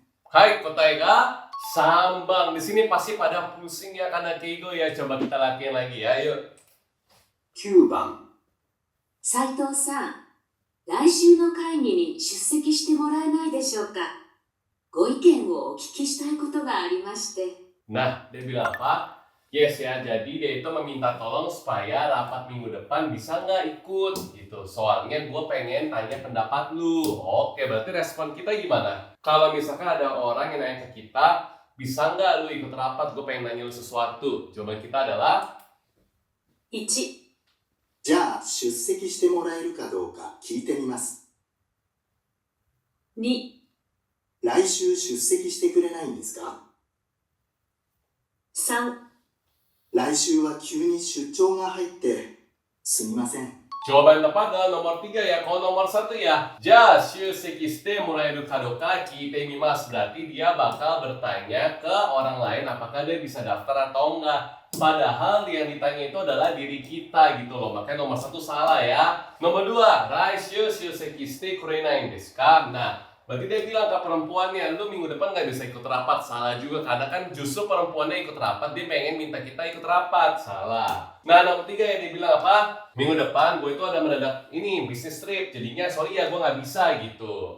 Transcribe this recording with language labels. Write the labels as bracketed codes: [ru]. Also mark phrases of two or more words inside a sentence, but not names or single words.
[id] Hai, kotai ga sambang. Di sini pasti pada pusing ya karena keigo ya. Coba kita latihan lagi ya. Yuk. [ja] 9 番斉藤さん、来週の会議に出席してもらえないでしょうか。ご意見をお聞きしたいことがありまして。 [id] Nah, dia bilang apa? Yes ya, jadi dia itu meminta tolong supaya rapat minggu depan bisa nggak ikut gitu. Soalnya gue pengen tanya pendapat lu. Oke, berarti respon kita gimana? Kalau misalkan ada orang yang nanya ke kita, bisa nggak lu ikut rapat? Gue pengen nanya lu sesuatu. Jawaban kita adalah [ja] 1、じゃあ出席してもらえるかどうか聞いてみます。 2、来週出席してくれないんですか？ 3、来週は急に出張が入ってすみません。 [id] jawaban tepat adalah nomor 3 ya. Kalau nomor 1 ya, [ja] じゃあ出席してもらえるかどうか聞いてみます. [id] Berarti dia bakal bertanya ke orang lain apakah dia bisa daftar atau enggak. Padahal yang ditanya itu adalah diri kita gitu loh. Makanya nomor 1 salah ya. Nomor 2, [ja] 来週出席してくれないんですか? [id] Nah, berarti dia bilang ke perempuannya, lu minggu depan gak bisa ikut rapat. Salah juga, karena kan justru perempuannya ikut rapat, dia pengen minta kita ikut rapat. Salah. Nah, nomor 3 yang dibilang apa? Minggu depan gue itu ada mendadak ini bisnis trip, jadinya sorry ya gue nggak bisa gitu.